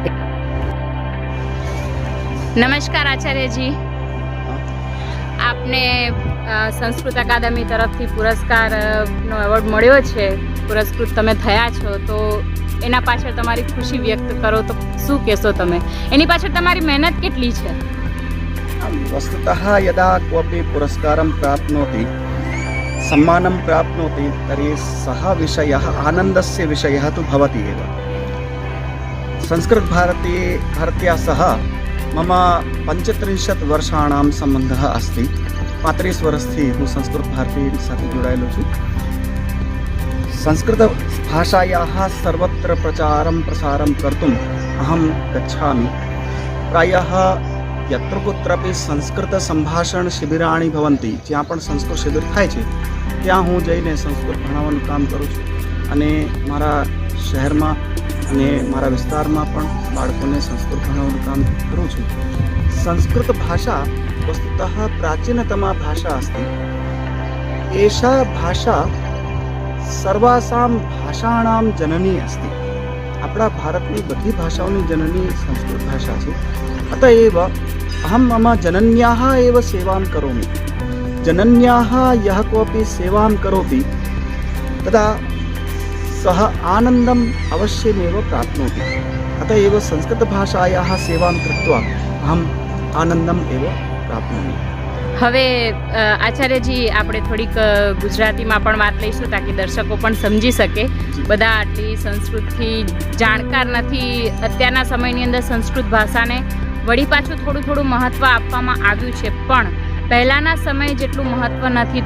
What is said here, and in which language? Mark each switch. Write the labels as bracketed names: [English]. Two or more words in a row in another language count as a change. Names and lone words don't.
[Gujarati] નમસ્કાર આચાર્યજી, આપને સંસ્કૃત અકાદમી તરફથી પુરસ્કારનો એવોર્ડ મળ્યો છે, પુરસ્કૃત તમે થયા છો, તો એના પાછળ તમારી ખુશી વ્યક્ત કરો તો શું કહેશો તમે? એની પાછળ તમારી મહેનત કેટલી છે? [Sanskrit] वस्तुतः यदा कोऽपि पुरस्कारं प्राप्नोति, सम्मानं प्राप्नोति, तर्हि सः विषयः आनन्दस्य विषयः तु भवति एव. संस्कृतभारत्या सह मम 35 वर्षाणां सम्बन्धः अस्ति. [Gujarati] 35 વર્ષથી હું સંસ્કૃત ભારતી સાથે જોડાયેલો છું. [Sanskrit] संस्कृतभाषायाः सर्वत्र प्रचारं प्रसारं कर्तुम् अहं गच्छामि. प्रायः यत्र कुत्रापि संस्कृत संभाषण शिबिराणि भवन्ति, [Gujarati] જ્યાં પણ સંસ્કૃત શિબિર થાય છે ત્યાં હું જઈને સંસ્કૃત ભણાવવાનું કામ કરું છું અને મારા શહેરમાં અને મારા વિસ્તારમાં પણ બાળકોને સંસ્કૃત ભણાવવાનું કામ કરું છું. [Sanskrit] संस्कृत भाषा वस्तुतः प्राचीनतमा भाषा अस्ति. एषा भाषा सर्वासाम भाषाणाम जननी अस्ति. [Gujarati] આપણા ભારતની બધી ભાષાઓની જનની સંસ્કૃત ભાષા છે. [Sanskrit] अतएव अहं मम जनन्याः एव सेवां करोमि. जनन्याः यः कोऽपि सेवां करोति तदा सः आनन्दम् अवश्यमेव प्राप्नोति. अतएव संस्कृतभाषायाः सेवां कृत्वा अहम् आनन्दम् एव प्राप्नोमि. [Gujarati] હવે આચાર્યજી, આપણે થોડીક ગુજરાતીમાં પણ વાત લઈશું તાકી દર્શકો પણ સમજી શકે. બધા આટલી સંસ્કૃતથી જાણકાર નથી. અત્યારના સમયની અંદર સંસ્કૃત ભાષાને વળી પાછું થોડું મહત્ત્વ આપવામાં આવ્યું છે, પણ પહેલાંના સમયે જેટલું મહત્ત્વ નથી.